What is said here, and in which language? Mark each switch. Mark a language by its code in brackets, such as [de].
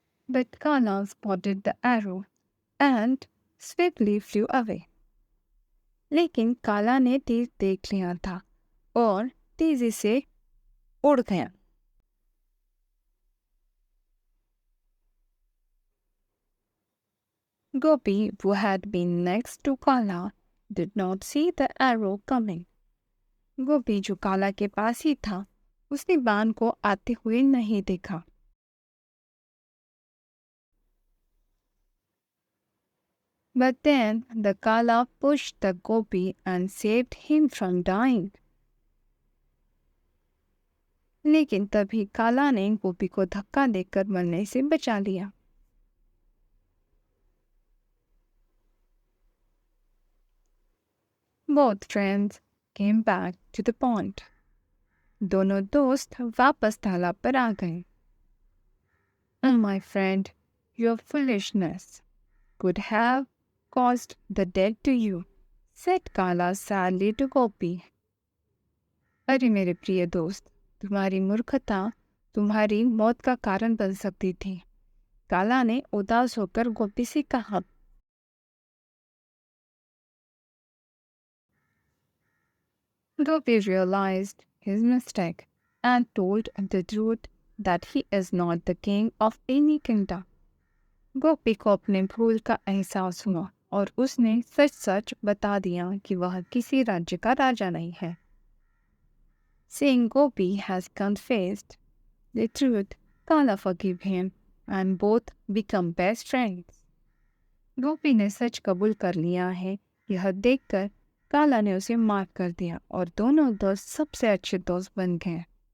[en] But Kala spotted the arrow and swiftly flew away. [hi] लेकिन काला ने तीर देख लिया था और तेजी से उड़ गया. [en] Gopi, who had been next to Kala, did not see the arrow coming. [hi] गोपी जो काला के पास ही था, उसने बाण को आते हुए नहीं देखा. [en] But then the Kala pushed the Gopi and saved him from dying. [hi] लेकिन तभी काला ने गोपी को धक्का देकर मरने से बचा लिया. [en] Both friends came back to the pond. [hi] दोनों दोस्त वापस तालाब पर आ गए. [en] Oh, my friend, your foolishness could have caused the death to you, said Kala sadly to Gopi. [hi] अरे मेरे प्रिय दोस्त, तुम्हारी मूर्खता तुम्हारी मौत का कारण बन सकती थी. काला ने उदास होकर गोपी से कहा. [en] Gopi realized his mistake and told the truth that he is not the king of any kingdom. [hi] गोपी को अपने भूल का एहसास हुआ और उसने सच सच बता दिया कि वह किसी राज्य का राजा नहीं है. [en] Seeing Gopi has confessed the truth, Kala forgave him and both become best friends. [hi] गोपी ने सच कबूल कर लिया है. यह देखकर काला ने उसे माफ कर दिया और दोनों दोस्त सबसे अच्छे दोस्त बन गए.